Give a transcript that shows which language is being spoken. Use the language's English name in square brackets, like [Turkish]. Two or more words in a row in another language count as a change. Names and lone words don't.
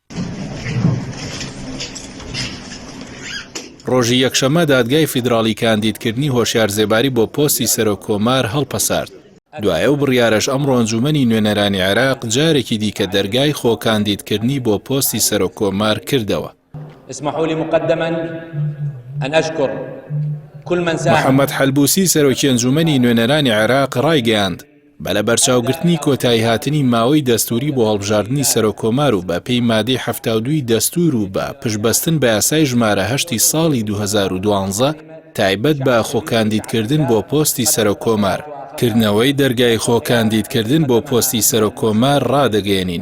[Central Kurdish] ڕۆژی یەکشەمە دادگای فیدراڵی کاندیدکردنی هۆشیارزێباری بۆ پۆستی سەرۆکۆمار هەڵپەسارد. دوایە و بڕیارەش ئەمڕۆ ئەنجومەنی نوێنەرانی عێراق جارێکی دیکە دەرگای خۆکاندیدکردنی بۆ پۆستی سەرۆکۆمار کردەوە. [Arabic] اسمحوا لي مقدما أن أشكر كل من ساهم. [Central Kurdish] محەممەد حەلبوسی سەرۆکی ئەنجومەنی نوێنەرانی عێراق ڕایگەیاند بەلە بەرچاوگرتنی کۆتایی هاتنی ماوەی دەستوری بۆ هەڵبژاردننی سەرۆکۆمار و بە پێی مادەی 72 دەستور و بە پشبەستن بە یاسای ژمارە 8 ساڵی 2012 تایبەت بە خۆکاندیدکردن بۆ پۆستی سەرۆکۆمار کردنەوەی دەرگای خۆکاندیدکردن بۆ پۆستی سەرۆکۆمار ڕادەگەێنین.